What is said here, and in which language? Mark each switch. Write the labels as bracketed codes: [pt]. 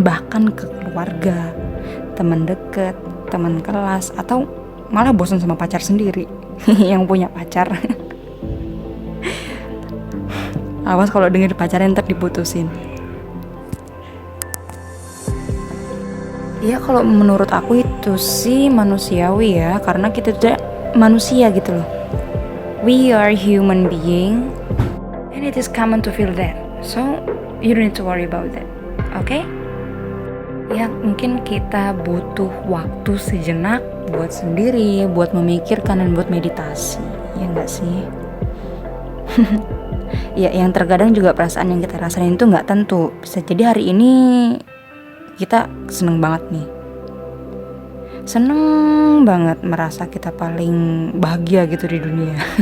[id] Bahkan ke keluarga, teman dekat, teman kelas, atau malah bosan sama pacar sendiri yang punya pacar. Awas kalau denger pacarnya ntar diputusin. Ya kalau menurut aku itu sih manusiawi ya, karena kita tidak manusia gitu loh. [en] We are human being and it is common to feel that. So you don't need to worry about that. Okay? [id] Ya mungkin kita butuh waktu sejenak buat sendiri, buat memikirkan dan buat meditasi. Ya enggak sih? Ya yang terkadang juga perasaan yang kita rasain itu enggak tentu. Bisa jadi hari ini kita seneng banget nih, seneng banget merasa kita paling bahagia gitu di dunia.